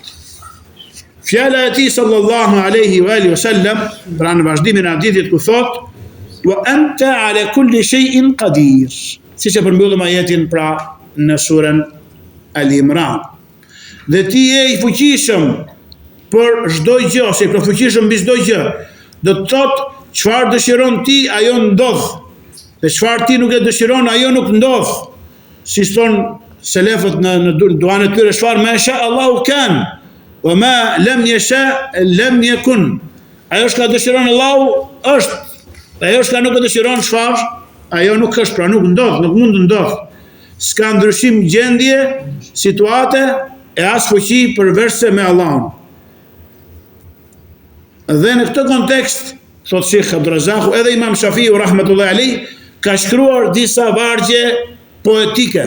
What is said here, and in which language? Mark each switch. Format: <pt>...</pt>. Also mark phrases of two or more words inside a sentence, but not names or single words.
<sq>Fjala e tij</sq> <ar>صلى الله عليه وآله وسلم,</ar> <sq>pra në vazhdimin e hadithit ku thotë,</sq> <ar>"وأنت على كل شيء قدير."</ar> <sq>Siç e përmbyllim ajetin pra në surën Al-Imran. Dhe ti je i fuqishëm për çdo gjë, ose i plotfuqishëm mbi çdo gjë. Do të thotë çfarë dëshiron ti, ajo ndodh. Dhe çfarë ti nuk e dëshiron, ajo nuk ndodh. Si thon selefët në duan e tyre, çfarë</sq> <ar>ما شاء الله كان وما لم يشأ لم يكن.</ar> <sq>Ajo që dëshiron Allahu është, ajo që nuk e dëshiron çfarë, ajo nuk është, pra nuk ndodh, nuk mund të ndodh. S'ka ndryshim gjendje, situate e as fuqi përveçse me Allahun. Dhe në këtë kontekst, thot Sheikh Abdurrazaku, edhe Imam Shafiu</sq> <ar>رحمة الله عليه</ar> <sq>ka shkruar disa vargje poetike.</sq>